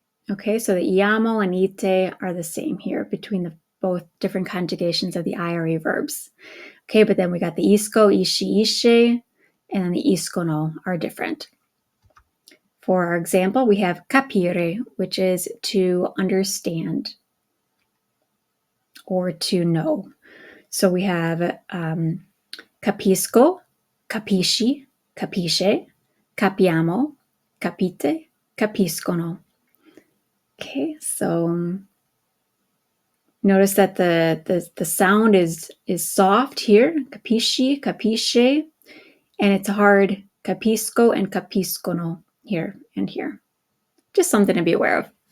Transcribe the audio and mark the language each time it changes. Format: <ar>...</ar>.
<en>Okay, so the iamo and ite are the same here between the both different conjugations of the IRE verbs. Okay, but then we got the isco, ishi, isce, and then the iscono are different. For our example, we have capire, which is to understand or to know. So we have</en> <it>capisco, capisci, capisce, capiamo, capite, capiscono. Okay, so</it> <en>Notice that the sound is soft here, capisci, capisce, and it's hard, capisco and capiscono here and here. Just something to be aware of.</en>